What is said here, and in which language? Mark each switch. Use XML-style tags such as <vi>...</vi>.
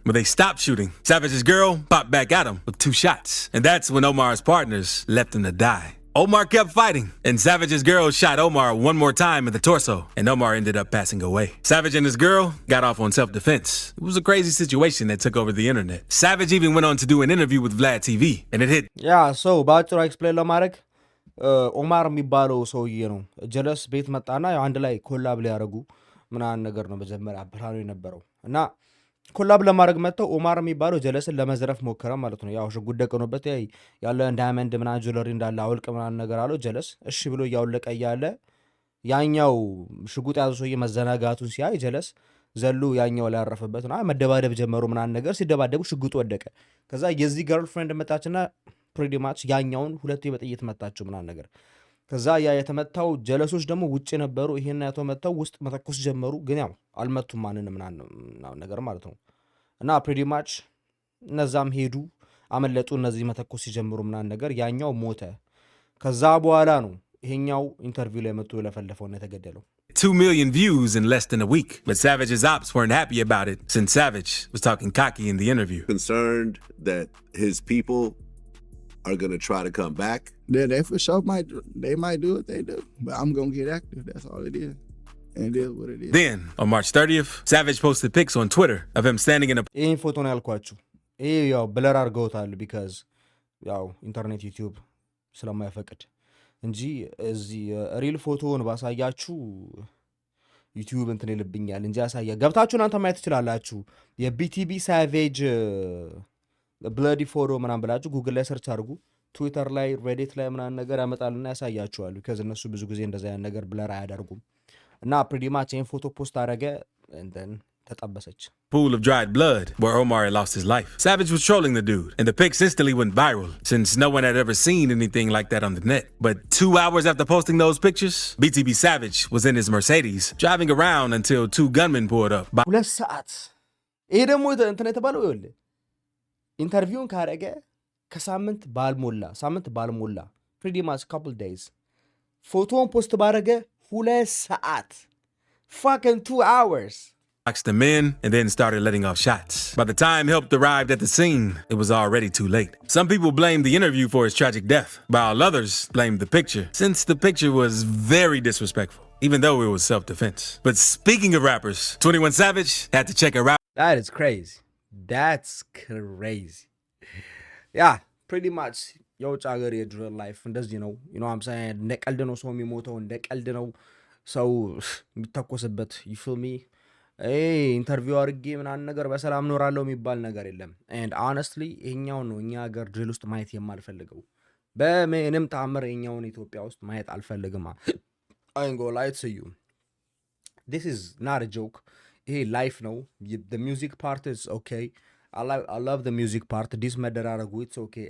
<en>When they stopped shooting, Savage's girl popped back at him with 2 shots, and that's when Omar's partners left him to die. Omar kept fighting, and Savage's girl shot Omar one more time in the torso, and Omar ended up passing away. Savage and his girl got off on self-defense. It was a crazy situation that took over the internet. Savage even went on to do an interview with Vlad TV, and it hit. Yeah, so</en> <am>ባጭሩ ኤክስፕሌን ለማድረግ ኦማር የሚባለው ሰውዬ ነው ጀለስ ቤት መጣና አንድ ላይ ኮላብ ሊያረጉ ምናምን ነገር ነው መጀመሪያ ብራኑ የነበረው እና ኮላብ ለማድረግ መጣው ኦማር የሚባለው ጀለስን ለመዝረፍ ሞከረ ማለት ነው። ያው ሽጉጥ ደቀኖበት ያለ ዳይመንድ ምናምን ጁለሪ እንዳለ አውልቅ ምናምን ነገር አለው ጀለስ እሺ ብሎ ያውለቀ ያለ ያኛው ሽጉጥ ያዘው ሰውዬ መዘናጋቱን ሲያይ ጀለስ ዘሎ ያኛው ላይ ያረፈበት ነው መደባደብ ጀመሩ ምናምን ነገር ሲደባደቡ ሽጉጡ ወደቀ። ከዛ የዚህ ገርልፍሬንድ መጣችና</am> <en>pretty much</en> <am>ያኛውን ሁለቴ በጥይት መታቸው ምናምን ነገር ከዛ ያ የተመታው ጀለሶች ደግሞ ውጪ ነበሩ። ይሄን ያተው መታው ውስጥ መተኮስ ጀመሩ ግን ያው አልመቱም ማንንም ምናምን ነገር ማለት ነው እና pretty much እነዛም ሄዱ አመለጡ። እነዚህ መተኮስ ሲጀምሩ ምናምን ነገር ያኛው ሞተ። ከዛ በኋላ ነው ይሄኛው ኢንተርቪው ላይ መጥቶ ለፈለፈውና የተገደለው።</am> <en>2 million views in less than a week, but Savage's ops weren't happy about it since Savage was talking cocky in the interview. Concerned that his people are going to try to come back. Yeah, they for sure might do what they do, but I'm going to get active. That's all it is. And it is what it is. Then, on March 30th, Savage posted pics on Twitter of him standing in a...</en> <am>ይህን ፎቶ ነው ያልኳችሁ። ይህ ያው ብለር አድርገውታል</am> <en>because</en> <am>ያው ኢንተርኔት ዩቲዩብ ስለማይፈቅድ እንጂ እዚህ ሪል ፎቶውን ባሳያችሁ ዩቲዩብ እንትን ይልብኛል እንጂ ያሳያ ገብታችሁ እናንተ ማየት ትችላላችሁ። የቢቲቢ ሳቬጅ ብለዲ ፎቶ ምናምን ብላችሁ ጉግል ላይ ሰርች አድርጉ። ትዊተር ላይ ሬዲት ላይ ምናምን ነገር ያመጣልና ያሳያችኋል because እነሱ ብዙ ጊዜ እንደዛ ያን ነገር ብለር አያደርጉም። እና</am> <en>pretty much</en> <am>ይሄን ፎቶ ፖስት አደረገ</am> <en>and then</en> <am>ተጠበሰች።</am> <en>Pool of dried blood where Omar had lost his life. Savage was trolling the dude, and the pics instantly went viral since no one had ever seen anything like that on the net. But 2 hours after posting those pictures, BTB Savage was in his Mercedes driving around until 2 gunmen pulled up.</en> <am>2 ሰዓት ይሄ ደግሞ እንትን የተባለው ይኸውልህ ኢንተርቪውን ካረገ ከሳምንት ባልሞላ</am> <en>pretty much couple days</en> <am>ፎቶውን ፖስት ባረገ 2 ሰዓት</am> <en>fucking 2 hours. Boxed them in and then started letting off shots. By the time help arrived at the scene, it was already too late. Some people blamed the interview for his tragic death, while others blamed the picture, since the picture was very disrespectful, even though it was self-defense. But speaking of rappers, 21 Savage had to check her out. That is crazy. That's crazy. Yeah, pretty much.</en> <am>የውጭ ሀገር የድሪል ላይፍ እንደዚህ ነው።</am> <en>you know what I'm saying?</en> <am>እንደ ቀልድ ነው ሰው የሚሞተው፣ እንደ ቀልድ ነው ሰው የሚተኮስበት።</am> <en>you feel me?</en> <am>ኢንተርቪው አድርጌ ምናምን ነገር በሰላም ኖራለሁ የሚባል ነገር የለም።</am> <en>and honestly</en> <am>ይሄኛው ነው እኛ ሀገር ድሪል ውስጥ ማየት የማልፈልገው። በምንም ተአምር ይሄኛውን ኢትዮጵያ ውስጥ ማየት አልፈልግም።</am> <en>I ain't gonna lie to you. This is not a joke.</en> <am>ይሄ ላይፍ ነው።</am> <en>the music part is okay. I love the music part.</en> <am>ዲስ መደራረጉ</am> <en>it's okay.</en>